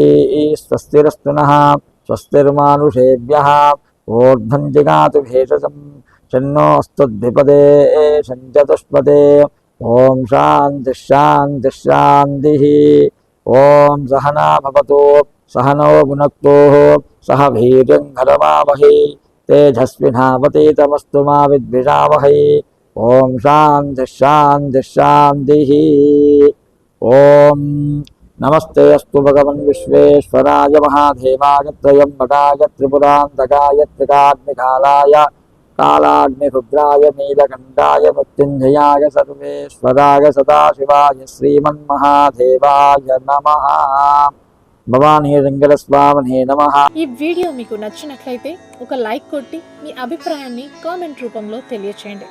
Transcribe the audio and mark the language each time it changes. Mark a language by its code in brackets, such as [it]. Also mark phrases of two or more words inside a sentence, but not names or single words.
[sa] स्वस्तिरस्तु नः स्वस्तिर्मानुषेभ्यः ऊर्ध्वं जिगातु भेषजं शन्नोऽस्तुद्विपदे शञ्चतुष्पदे ओम शांति शांति शांति ओम सहना भवतु सहनो भुनक्तु सह वीर्यं करवावहै तेजस्विनावतीतमस्तु मा विद्विषावहै ओम शांति शांति शांति ओम नमस्ते अस्तु भगवन् विश्वेश्वराय महादेवाय त्र्यम्बकाय त्रिपुरान्तकाय त्रिकाग्निकालाय కాలాగ్నిరుద్రాయ నీలకంఠాయ మృత్యుంజయాయ సర్వేశ్వరాయ సదాశివాయ శ్రీమన్మహాదేవాయ నమః. భవానీ వెంకటస్వామినే నమః. [te] ఈ వీడియో మీకు నచ్చినట్లయితే ఒక లైక్ కొట్టి మీ అభిప్రాయాన్ని కామెంట్ రూపంలో తెలియచేయండి.